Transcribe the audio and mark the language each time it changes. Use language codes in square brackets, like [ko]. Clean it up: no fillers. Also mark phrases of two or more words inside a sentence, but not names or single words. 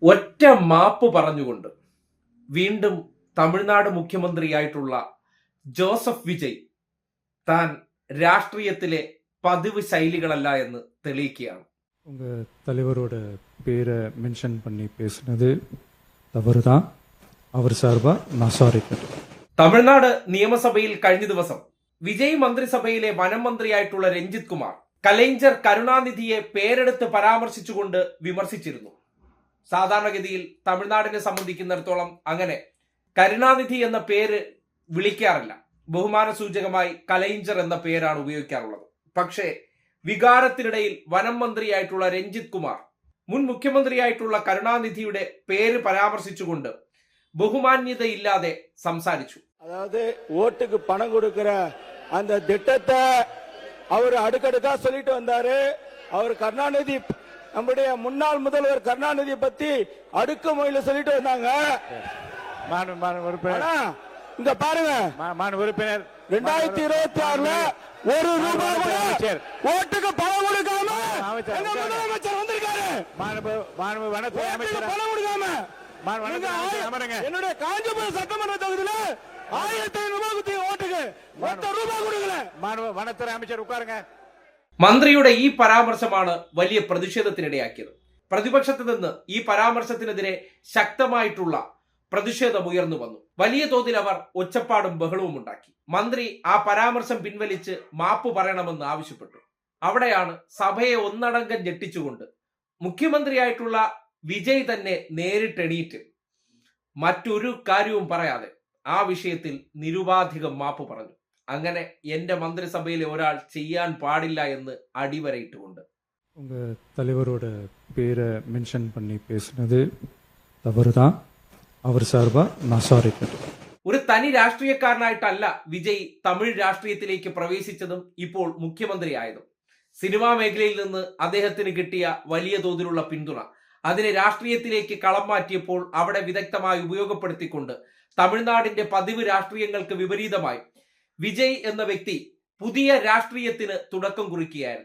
[ml] ഒറ്റ മാപ്പ് പറഞ്ഞുകൊണ്ട് വീണ്ടും തമിഴ്നാട് മുഖ്യമന്ത്രിയായിട്ടുള്ള ജോസഫ് വിജയ് താൻ രാഷ്ട്രീയത്തിലെ പതിവ് ശൈലികളല്ല എന്ന് തെളിയിക്കുകയാണ്. [ta] உங்க தலைவரோட பேரை மென்ஷன் பண்ணி பேசுனது தவறுதான். அவர் சார்பா நான் சாரி கேட்டேன். [ml] തമിഴ്നാട് നിയമസഭയിൽ കഴിഞ്ഞ ദിവസം വിജയ് മന്ത്രിസഭയിലെ വനം മന്ത്രിയായിട്ടുള്ള രഞ്ജിത് കുമാർ കലൈഞ്ചർ കരുണാനിധിയെ പേരെടുത്ത് പരാമർശിച്ചുകൊണ്ട് വിമർശിച്ചിരുന്നു. സാധാരണഗതിയിൽ തമിഴ്നാടിനെ സംബന്ധിക്കുന്നിടത്തോളം അങ്ങനെ കരുണാനിധി എന്ന പേര് വിളിക്കാറില്ല. ബഹുമാന സൂചകമായി കലൈഞ്ചർ എന്ന പേരാണ് ഉപയോഗിക്കാറുള്ളത്. പക്ഷേ വികാരത്തിനിടയിൽ വനം മന്ത്രിയായിട്ടുള്ള രഞ്ജിത് കുമാർ മുൻ മുഖ്യമന്ത്രിയായിട്ടുള്ള കരുണാനിധിയുടെ പേര് പരാമർശിച്ചുകൊണ്ട് ബഹുമാന്യതയില്ലാതെ സംസാരിച്ചു. [ta] அதாவது ஓட்டுக்கு பணம் கொடுக்கிற அந்த திட்டத்தை அவர் அடுக்கடுக்கா சொல்லிட்டு வந்தாரு. அவர் கருணாநிதி, நம்முடைய முன்னாள் முதல்வர் கருணாநிதி பத்தி அடுக்குமொழியில சொல்லிட்டு வந்தாங்க. இங்க பாருங்க, உறுப்பினர் 2026ல ஒரு ரூபாய் கூட ஓட்டுக்கு பணம் கொடுக்காம முதலமைச்சர் வந்திருக்காரு. வனத்துறை அமைச்சர் பணம் கொடுக்காம என்னுடைய காஞ்சிபுரம் சட்டமன்ற தொகுதியில 1500 ரூபாய் ஓட்டுக்கு மொத்த ரூபாய் கொடுக்கல. வனத்துறை அமைச்சர் உட்காருங்க. [ml] മന്ത്രിയുടെ ഈ പരാമർശമാണ് വലിയ പ്രതിഷേധത്തിനിടയാക്കിയത്. പ്രതിപക്ഷത്ത് നിന്ന് ഈ പരാമർശത്തിനെതിരെ ശക്തമായിട്ടുള്ള പ്രതിഷേധം ഉയർന്നു വന്നു. വലിയ തോതിൽ അവർ ഒച്ചപ്പാടും ബഹളവും ഉണ്ടാക്കി. മന്ത്രി ആ പരാമർശം പിൻവലിച്ച് മാപ്പ് പറയണമെന്ന് ആവശ്യപ്പെട്ടു. അവിടെയാണ് സഭയെ ഒന്നടങ്കം ഞെട്ടിച്ചുകൊണ്ട് മുഖ്യമന്ത്രിയായിട്ടുള്ള വിജയ് തന്നെ നേരിട്ടെണീറ്റ് മറ്റൊരു കാര്യവും പറയാതെ ആ വിഷയത്തിൽ നിരുപാധികം മാപ്പ് പറഞ്ഞു. അങ്ങനെ എന്റെ മന്ത്രിസഭയിലെ ഒരാൾ ചെയ്യാൻ പാടില്ല എന്ന് അടിവരയിട്ടുകൊണ്ട് [ta] உங்க தலைவரோட பேரை மென்ஷன் பண்ணி பேசுனது தவறுதான். அவர் சார்பா நான் சாரி கேட்டேன். [ml] ഒരു തനി രാഷ്ട്രീയക്കാരനായിട്ടല്ല വിജയ് തമിഴ് രാഷ്ട്രീയത്തിലേക്ക് പ്രവേശിച്ചതും ഇപ്പോൾ മുഖ്യമന്ത്രിയായതും. സിനിമാ മേഖലയിൽ നിന്ന് അദ്ദേഹത്തിന് കിട്ടിയ വലിയ തോതിലുള്ള പിന്തുണ അതിനെ രാഷ്ട്രീയത്തിലേക്ക് കളം മാറ്റിയപ്പോൾ അവിടെ വിദഗ്ധമായി ഉപയോഗപ്പെടുത്തിക്കൊണ്ട് തമിഴ്നാടിന്റെ പതിവ് രാഷ്ട്രീയങ്ങൾക്ക് വിപരീതമായി വിജയ് എന്ന വ്യക്തി പുതിയ രാഷ്ട്രീയത്തിന് തുടക്കം കുറിക്കുകയായിരുന്നു.